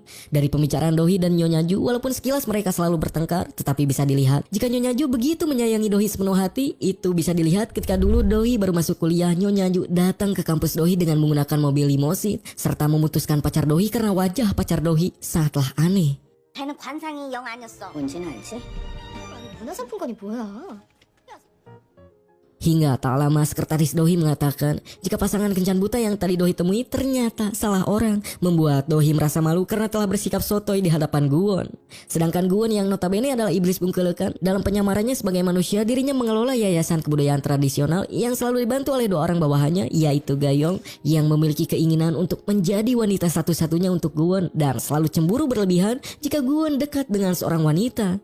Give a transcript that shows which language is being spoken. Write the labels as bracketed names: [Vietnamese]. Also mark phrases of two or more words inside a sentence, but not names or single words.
[Indonesian] Dari pembicaraan Dohee dan Nyonya Ju, walaupun sekilas mereka selalu bertengkar, tetapi bisa dilihat jika Nyonya Ju begitu menyayangi Dohee sepenuh hati. Itu bisa dilihat ketika dulu Dohee baru masuk kuliah, Nyonya Ju datang ke kampus Dohee dengan menggunakan mobil limosin serta memutuskan pacar Dohee karena wajah pacar Dohee sangatlah aneh. [Korean] 걔는 관상이 영 아니었어. 뭔지는 알지? 문화상품권이 뭐야? [Indonesian] Hingga tak lama sekretaris Dohee mengatakan jika pasangan kencan buta yang tadi Dohee temui ternyata salah orang. Membuat Dohee merasa malu karena telah bersikap sotoy di hadapan Guwon. Sedangkan Guwon yang notabene adalah iblis bungkelekan, dalam penyamarannya sebagai manusia dirinya mengelola yayasan kebudayaan tradisional yang selalu dibantu oleh dua orang bawahannya, yaitu Gayong yang memiliki keinginan untuk menjadi wanita satu-satunya untuk Guwon dan selalu cemburu berlebihan jika Guwon dekat dengan seorang wanita.